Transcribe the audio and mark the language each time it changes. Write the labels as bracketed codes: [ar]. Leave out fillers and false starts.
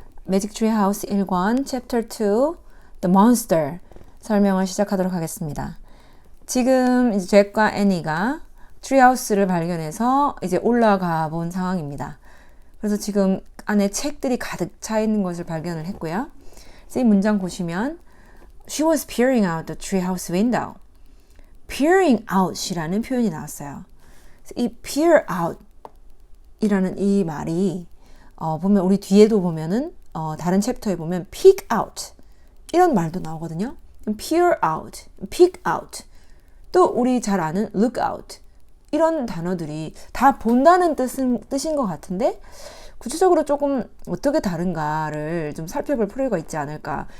[ko] 매직 트리 하우스 1권 챕터 2 The Monster 설명을 시작하도록 하겠습니다. 지금 이제 잭과 애니가 트리하우스를 발견해서 이제 올라가 본 상황입니다. 그래서 지금 안에 책들이 가득 차 있는 것을 발견을 했고요. 그래서 이 문장 보시면 [en] She was peering out the treehouse window. [ko] peering out이라는 표현이 나왔어요. 이 peer out 이라는 이 말이 보면 우리 뒤에도 보면은 다른 챕터에 보면 peek out 이런 말도 나오거든요. peer out, peek out 또 우리 잘 아는 look out 이런 단어들이 다 본다는 뜻인 것 같은데 구체적으로 조금 어떻게 다른가를 좀 살펴볼 필요가 있지 않을까.